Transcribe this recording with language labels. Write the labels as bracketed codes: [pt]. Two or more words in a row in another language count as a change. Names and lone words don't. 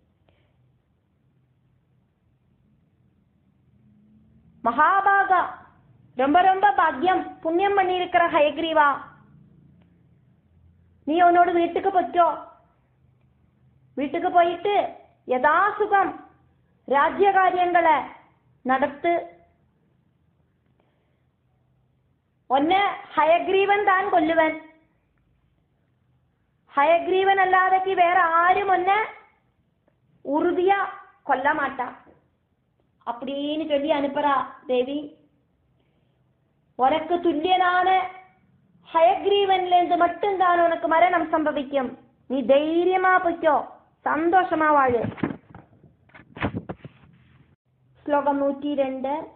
[ta] மகாபாகா, ரொம்ப ரொம்ப பாக்கியம் புண்ணியம் பண்ணியிருக்கிற ஹயக்ரீவா, நீ உன்னோட வீட்டுக்கு போச்சோ. வீட்டுக்கு போயிட்டு யதாசுகம் ராஜ்ய காரியங்களை நடத்து. ஒன்னெ ஹயக்ரீவன் தான் கொல்லுவன். ஹயக்ரீவன் அல்லாதெ வேறெ யாரும் ஒன்னெ உறுதிய கொல்லமாட்ட அப்படின்னு சொல்லி அனுப்புறா தேவி. உனக்கு துல்லியனான ஹயக்ரீவன்ல இருந்து மட்டும்தான் உனக்கு மரணம் சம்பவிக்கும். நீ தைரியமா போய்க்கோ, சந்தோஷமா வாழு. ஸ்லோகம் 102.